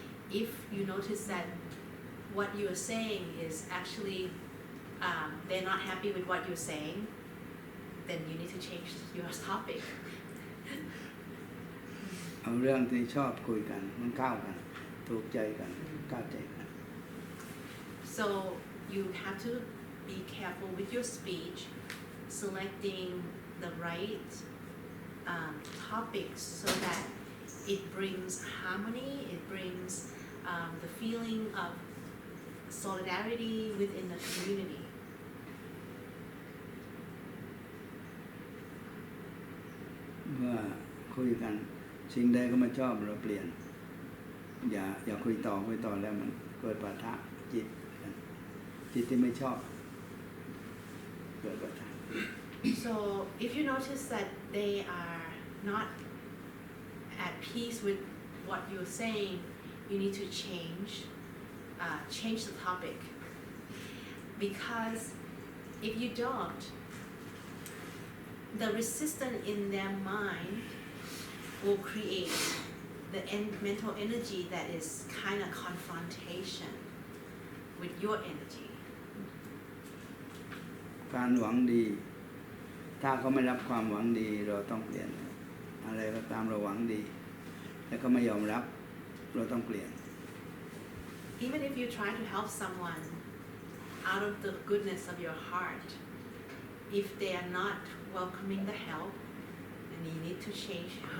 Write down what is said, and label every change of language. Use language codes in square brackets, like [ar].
[en] If you notice that what you are saying is actually they're not happy with what you're saying, then you need to change your topic. [th] เอาเรื่องที่ชอบคุยกันมันเข้ากันถูกใจกันเข้าใจกัน [en] So you have to be careful with your speech, selecting the right topics so that it brings harmony, it brings the feeling of solidarity within the community. [th] เมื่อคุยกันสิ่งใดก็ไม่ชอบเราเปลี่ยนอย่าคุยต่อแล้วมันเกิดปะทะจิตที่ไม่ชอบเกิดปะทะ [en] So if you notice that they are not at peace with what you're saying, you need to change the topic. Because if you don't, the resistance in their mind will create the mental energy that is kind of confrontation with your energy. [th] การหวังดีถ้าเขาไม่รับความหวังดีเราต้องเปลี่ยนอะไรก็ตามเราหวังดีแล้วก็ไม่ยอมรับเราต้องเปลี่ยน [en] Even if you try to help someone out of the goodness of your heart, if they are not welcoming the help, then you need to change.